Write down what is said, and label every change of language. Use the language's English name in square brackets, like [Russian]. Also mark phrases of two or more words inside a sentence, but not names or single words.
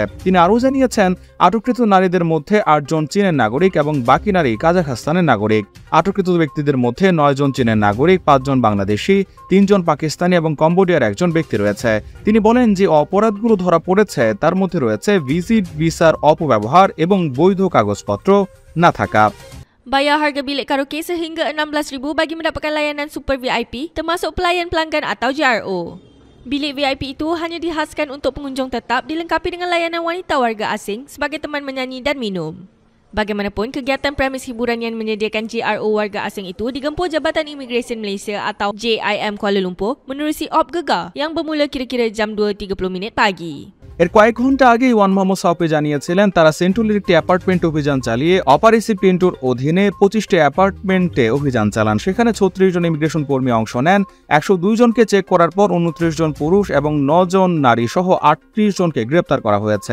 [Bangla] তিনি আরও জানিয়েছেন, আটককৃত নারীদের মধ্যে ৮ জন চীনের নাগরিক এবং বাকি নারী কাজাখস্তানের নাগরিক। আটককৃত ব্যক্তিদের মধ্যে ৯ জন চীনের নাগরিক, ৫ জন বাংলাদেশি, ৩ জন পাকিস্তানি এবং কম্বোডিয়ার ১ জন ব্যক্তি রয়েছে। তিনি বলেন, যে অপরাধগুলো ধরা পড়েছে তার মধ্যে রয়েছে ভিজিট ভিসার অপব্যবহার এবং বৈধ কাগজপত্র না থাকা। [Malay] Bayar harga bilik karaoke sehingga RM16,000 bagi mendapatkan layanan super VIP termasuk pelayan pelanggan atau JRO. Bilik VIP itu hanya dihaskan untuk pengunjung tetap, dilengkapi dengan layanan wanita warga asing sebagai teman menyanyi dan minum. Bagaimanapun, kegiatan premis hiburan yang menyediakan JRO warga asing itu digempur Jabatan Imigresen Malaysia atau JIM Kuala Lumpur menerusi op gegar yang bermula kira-kira jam 2.30 pagi. [Bangla] এর কয়েক ঘন্টা আগেই ওয়ান মোহাম্মদ সাউপি জানিয়েছিলেন, তারা সেন্ট্রালের একটি অ্যাপার্টমেন্ট অভিযান চালিয়ে অপারেসি পিন্টুর অধীনে ২৫টি অ্যাপার্টমেন্টে অভিযান চালান। সেখানে ৩৬ জন ইমিগ্রেশন কর্মী অংশ নেন। ১০২ জনকে চেক করার পর ২৯ জন পুরুষ এবং ৯ জন নারী সহ ৩৮ জনকে গ্রেপ্তার করা হয়েছে।